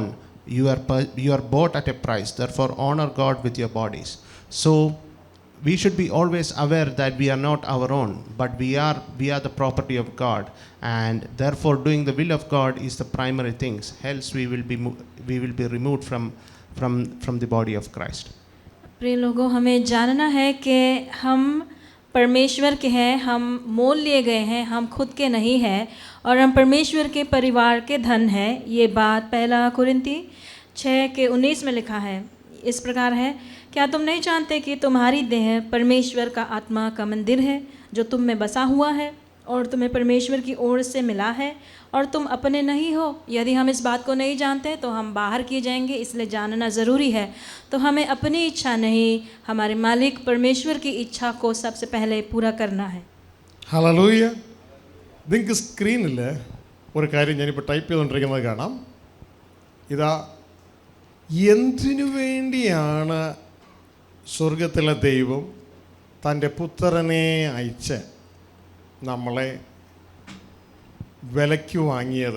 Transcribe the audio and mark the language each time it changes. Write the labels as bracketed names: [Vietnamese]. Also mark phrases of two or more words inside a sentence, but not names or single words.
[English] You are bought at a price. Therefore, honor God with your bodies. So, we should be always aware that we are not our own, but we are the property of God, and therefore, doing the will of God is the primary things. Else, we will be removed from the body of Christ. [Hindi] प्रिय लोगों, हमें जानना है कि हम परमेश्वर के हैं, हम मोल लिए गए हैं, हम खुद के नहीं हैं, और हम परमेश्वर के परिवार के धन हैं। ये बात 1 कुरिन्ती 6:19 में लिखा है। इस प्रकार है, क्या तुम नहीं जानते कि तुम्हारी देह परमेश्वर का आत्मा का मंदिर है, जो तुम में बसा हुआ है और तुम्हें परमेश्वर की ओर से मिला है, और तुम अपने नहीं हो? यदि हम इस बात को नहीं जानते तो हम बाहर किए जाएंगे, इसलिए जानना ज़रूरी है। तो हमें अपनी इच्छा नहीं, हमारे मालिक परमेश्वर की इच्छा को सबसे पहले पूरा करना है। [Malayalam] ഹല്ലേലൂയ. നിങ്ങൾക്ക് സ്ക്രീനിൽ ഒരു കാര്യം ഞാനിപ്പോൾ ടൈപ്പ് ചെയ്തുകൊണ്ടിരിക്കുന്നത് കാണാം. ഇതാ എന്തിനു വേണ്ടിയാണ് സ്വർഗത്തിലെ ദൈവം തൻ്റെ പുത്രനെ അയച്ച് നമ്മളെ വിലയ്ക്ക് വാങ്ങിയത്?